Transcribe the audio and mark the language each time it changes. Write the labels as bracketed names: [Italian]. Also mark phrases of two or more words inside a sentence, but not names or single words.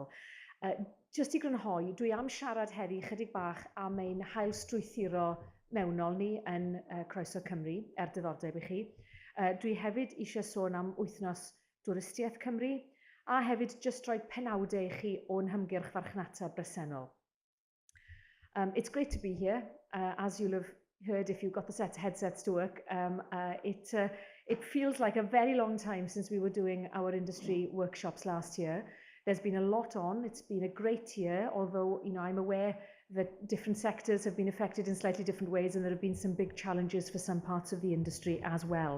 [Welsh] Jyst i grynhoi, dwi am siarad heddi chydig bach am ein hail strwythuro mewnol ni yn Croeso Cymru, diddordeb i chi. Dwi hefyd eisiau sôn am wythnos Dwristiaeth Cymru, a hefyd jyst rhoi penawdau i chi o'n hymgyrch farchnata bresennol. [English] It's great to be here. As you'll have heard if you've got the headsets to work, it feels like a very long time since we were doing our industry workshops last year. There's been a lot on. It's been a great year, although I'm aware that different sectors have been affected in slightly different ways, and there have been some big challenges for some parts of the industry as well.